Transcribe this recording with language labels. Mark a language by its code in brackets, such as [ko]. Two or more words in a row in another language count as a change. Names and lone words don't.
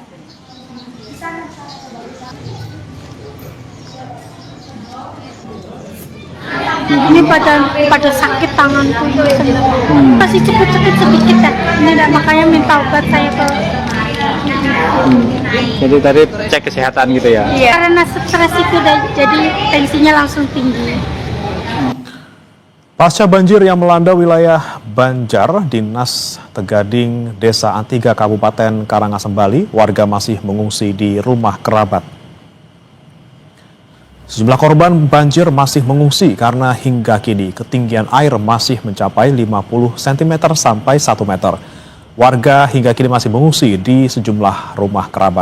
[id] Ini pada sakit tanganku ini masih cepet-cepet sedikit ya. Ini makanya minta obat saya ke. Jadi tadi cek kesehatan gitu ya? Iya. Karena stres itu jadi tensinya langsung tinggi. Pasca banjir yang melanda wilayah Banjar, Dinas Tegading, Desa Antiga, Kabupaten Karangasem, Bali, warga masih mengungsi di rumah kerabat. Sejumlah korban banjir masih mengungsi karena hingga kini ketinggian air masih mencapai 50 cm sampai 1 meter. Warga hingga kini masih mengungsi di sejumlah rumah kerabat.